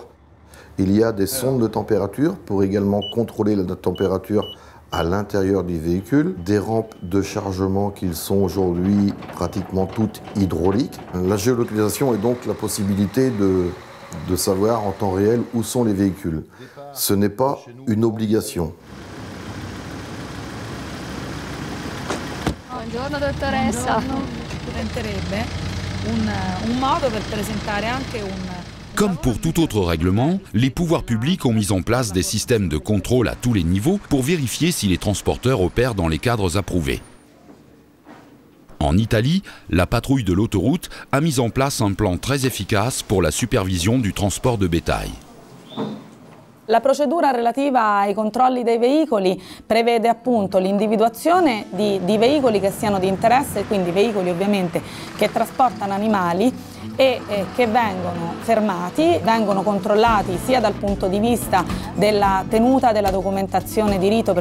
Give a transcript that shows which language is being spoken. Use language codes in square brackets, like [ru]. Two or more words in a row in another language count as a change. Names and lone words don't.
[fr] Il y a des sondes de température pour également contrôler la température à l'intérieur du véhicule. Des rampes de chargement qui sont aujourd'hui pratiquement toutes hydrauliques. La géolocalisation est donc la possibilité de savoir en temps réel où sont les véhicules. Ce n'est pas une obligation. [it] Buongiorno dottoressa. Diventerebbe un modo per presentare anche [fr] Comme pour tout autre règlement, les pouvoirs publics ont mis en place des systèmes de contrôle à tous les niveaux pour vérifier si les transporteurs opèrent dans les cadres approuvés. En Italie, la patrouille de l'autoroute a mis en place un plan très efficace pour la supervision du transport de bétail. [it] La procedura relativa ai controlli dei veicoli prevede appunto l'individuazione di veicoli che siano di interesse, quindi veicoli ovviamente che trasportano animali e che vengono fermati, vengono controllati sia dal punto di vista della tenuta della documentazione di rito